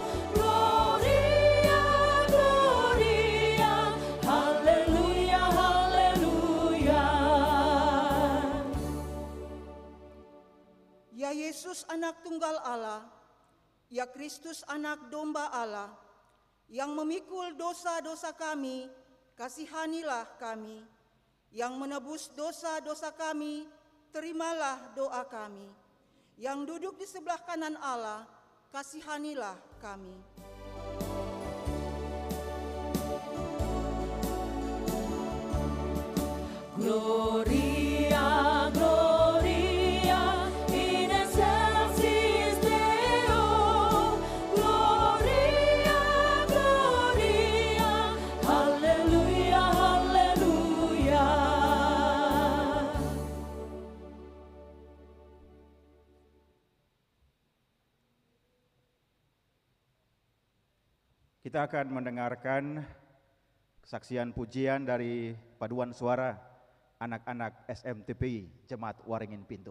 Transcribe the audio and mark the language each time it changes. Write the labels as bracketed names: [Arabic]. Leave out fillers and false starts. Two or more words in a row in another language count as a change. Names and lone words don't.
[Latin] Gloria, Gloria, [Indonesian] Haleluya, Haleluya. Ya Yesus anak tunggal Allah, ya Kristus anak domba Allah, yang memikul dosa-dosa kami, kasihanilah kami. Yang menebus dosa-dosa kami, terimalah doa kami. Yang duduk di sebelah kanan Allah, kasihanilah kami. [Latin] Gloria, Gloria, in excelsis Deo. Gloria, Gloria, [Indonesian] Haleluya, Haleluya. Kita akan mendengarkan kesaksian pujian dari paduan suara anak-anak SMTPI Jemaat Waringin Pintu.